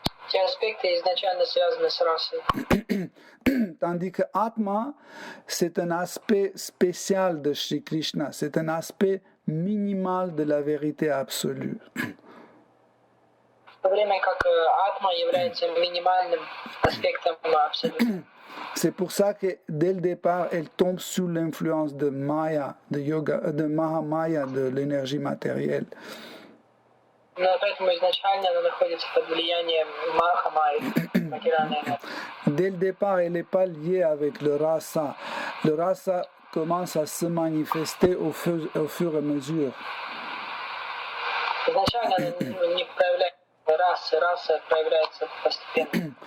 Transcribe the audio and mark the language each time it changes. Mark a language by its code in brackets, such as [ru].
[ru] Те аспекты изначально связаны с расой. [fr] Tandis que Atma, c'est un aspect spécial de Shri Krishna, c'est un aspect minimal de la vérité absolue. [ru] В то время как атма является минимальным аспектом абсолюта. [fr] C'est pour ça que dès le départ, elle tombe sous l'influence de Maya, de yoga, de Mahamaya, de l'énergie matérielle. [ru] Но поэтому изначально она находится под влиянием Маха-майи, материальной энергии. [fr] Dès le départ, elle n'est pas liée avec le rasa. Le rasa commence à se manifester au fur et à mesure. [ru] Изначально она не проявляется раса проявляется постепенно.